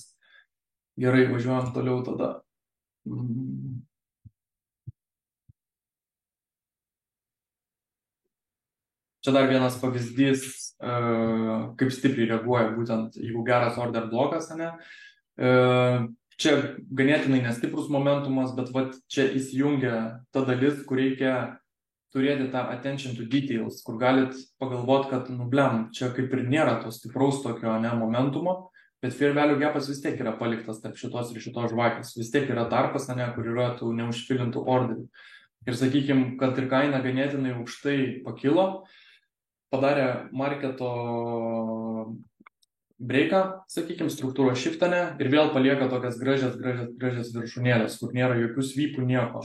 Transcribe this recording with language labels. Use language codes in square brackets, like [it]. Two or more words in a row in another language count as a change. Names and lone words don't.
[lt] Gerai, važiuojam toliau tada. Čia dar vienas pavyzdys, kaip stipriai reaguoja būtent, jeigu geras order blokas, ne. Čia ganėtinai nestiprus momentumas, bet čia įsijungia ta dalis, kur reikia turėti tą [en] attention to details, [lt] kur galit pagalvoti, kad, čia kaip ir nėra to stipraus tokio momentumo, bet [en] fair value [lt] gapas vis tiek yra paliktas tarp šitos ir šitos žvakės. Vis tiek yra tarpas, kur yra tų neužfilintų orderių. Ir sakykime, kad ir kaina ganėtinai aukštai pakilo, padarė marketo breiką, sakykime, struktūros shiftane ir vėl palieka tokias gražias viršūnėlės, kur nėra jokių svypų, nieko.